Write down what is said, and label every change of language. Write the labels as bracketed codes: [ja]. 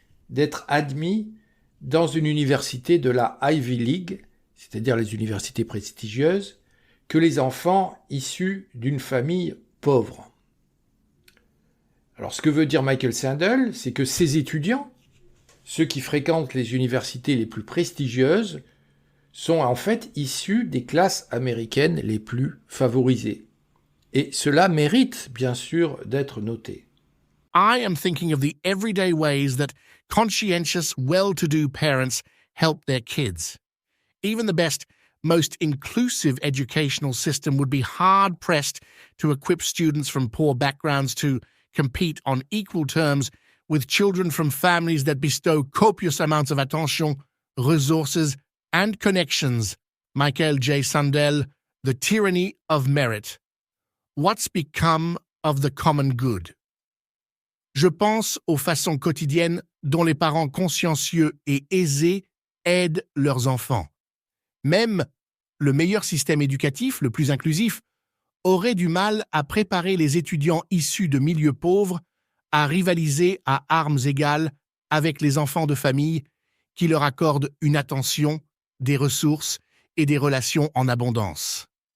[fr] d'être admis dans une université de la Ivy League, c'est-à-dire les universités prestigieuses, que les enfants issus d'une famille pauvre. » Alors ce que veut dire Michael Sandel, c'est que ces étudiants, ceux qui fréquentent les universités les plus prestigieuses, sont en fait issus des classes américaines les plus favorisées. Et cela mérite, bien sûr, d'être noté. [en] I am thinking of the everyday ways that conscientious, well-to-do parents help their kids. Even the best, most inclusive educational system would be hard-pressed to equip students from poor backgrounds to compete on equal terms with children from families that bestow copious amounts of attention, resources, and connections. Michael J. Sandel, The Tyranny of Merit. What's become of the common good? [fr] Je pense aux façons quotidiennes dont les parents consciencieux et aisés aident leurs enfants. Même le meilleur système éducatif, le plus inclusif, aurait du mal à préparer les étudiants issus de milieux pauvres à rivaliser à armes égales avec les enfants de famille qui leur accordent une attention, des ressources et des relations en abondance.